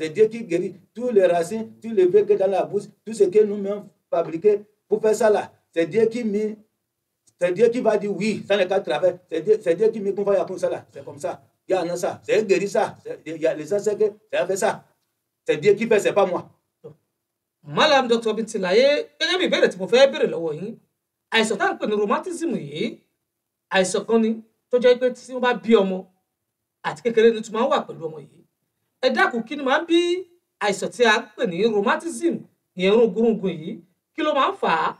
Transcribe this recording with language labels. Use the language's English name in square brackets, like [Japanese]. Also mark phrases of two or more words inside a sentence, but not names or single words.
[French] C'est Dieu qui guérit tous les racines, tous les vœux que dans la bouche, tout ce que nous-mêmes fabriqué pour faire ça là. C'est Dieu qui met. C'est Dieu qui va dire oui, ça n'est qu'à travers. C'est Dieu qui me confie pour ça là. C'est comme ça. Il y en a ça. C'est guéri ça. Il y a les gens que c'est fait ça. C'est Dieu qui fait, c'est pas moi. Malam Dr. [Yoruba] Bintilaye, gẹ́gẹ́ bí ìbéèrè tí mo fẹ́ béèrè lọ́wọ́ yín, àìsàn tá à ń pè ní rheumatism yìí, àìsàn kan ni tó jẹ́ pé tí wọ́n bá bí ọmọ àti kékeré ni tó máa ń wà pẹ̀lú ọmọ yìí. Ẹ dákun kí ni máa ń bí àìsàn tí a ń pè ní rheumatism ìyẹn rúngurungun yìí, kí ló máa ń fà á?